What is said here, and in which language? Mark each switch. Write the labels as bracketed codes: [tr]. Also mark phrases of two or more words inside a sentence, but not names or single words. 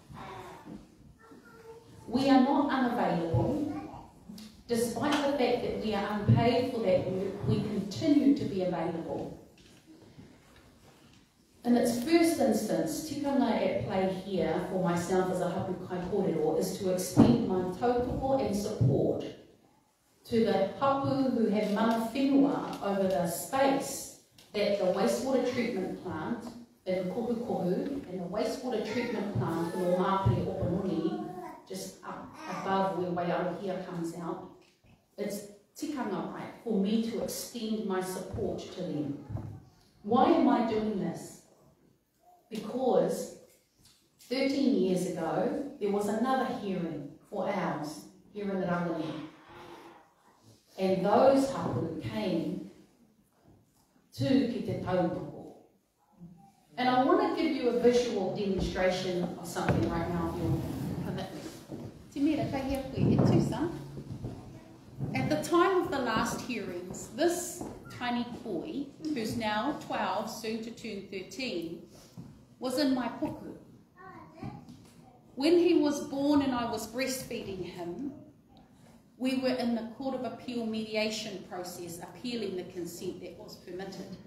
[en] We are not unavailable. Despite the fact that we are unpaid for that work, we continue to be available. In its first instance, tikanga at play here for myself as a [mi] hapu kai kōrero [en] is to extend my taupoko and support to the hapu who have [mi] mana whenua [en] over the space that the wastewater treatment plant in Kohukohu and the wastewater treatment plant in Māpere Opanoni, just up above where Waiarohia comes out. It's tikanga right for me to extend my support to them. Why am I doing this? Because 13 years ago, there was another hearing for ours here in Rawene. And those hapu came to [mi] ki te taupoko. [en] And I want to give you a visual demonstration of something right now, if you'll permit me. [mi] Te mera kai hea koe, he tūsa. [en] At the time of the last hearings, this tiny boy, who's now 12, soon to turn 13, was in my puku. When he was born and I was breastfeeding him, we were in the Court of Appeal mediation process, appealing the consent that was permitted.